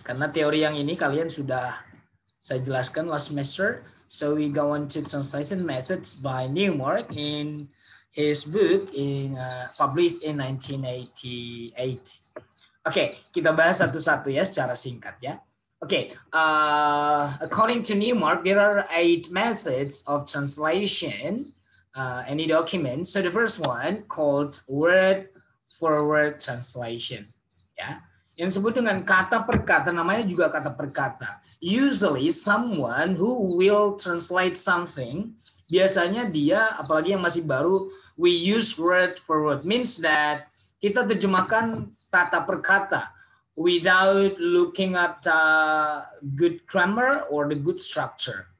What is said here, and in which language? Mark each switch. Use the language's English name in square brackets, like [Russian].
[Indonesian] Karena teori yang ini kalian sudah saya jelaskan [English] last semester. So we go on to translation methods by Newmark in his book published in 1988. [Indonesian] Oke, kita bahas satu-satu ya secara singkat ya. [English] Oke, according to Newmark, there are 8 methods of translation any document. So the first one called word for word translation. [Indonesian] Ya, yang disebut dengan kata per kata, namanya juga kata per kata. [English] Usually someone who will translate something, [Indonesian] biasanya dia, apalagi yang masih baru, [English] we use word for word, means that [Indonesian] kita terjemahkan kata per kata [English] without looking at the good grammar or the good structure.